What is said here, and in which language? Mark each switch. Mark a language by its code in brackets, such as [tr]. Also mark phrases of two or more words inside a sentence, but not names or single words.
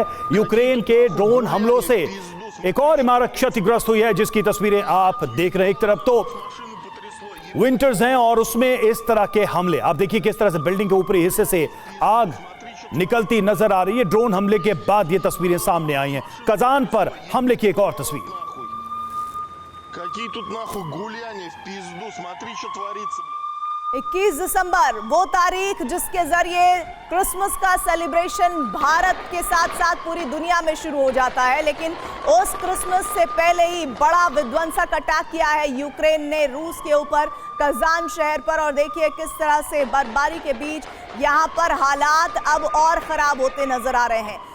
[hi] यूक्रेन के ड्रोन हमलों से एक और इमारत क्षतिग्रस्त हुई है, जिसकी तस्वीरें आप देख रहे हैं। एक तरफ तो विंटर्स हैं और उसमें इस तरह के हमले, आप देखिए किस तरह से बिल्डिंग के ऊपरी हिस्से से आग निकलती नजर आ रही है। ड्रोन हमले के बाद ये तस्वीरें सामने आई हैं। कजान पर हमले की एक और तस्वीर। [ru] Какие тут нахуй гуляния в пизду, смотри, что творится, блядь. [hi] 21 दिसंबर वो तारीख जिसके जरिए क्रिसमस का सेलिब्रेशन भारत के साथ साथ पूरी दुनिया में शुरू हो जाता है। लेकिन उस क्रिसमस से पहले ही बड़ा विध्वंसक अटैक किया है यूक्रेन ने रूस के ऊपर, कजान शहर पर। और देखिए किस तरह से बर्फबारी के बीच यहाँ पर हालात अब और खराब होते नजर आ रहे हैं।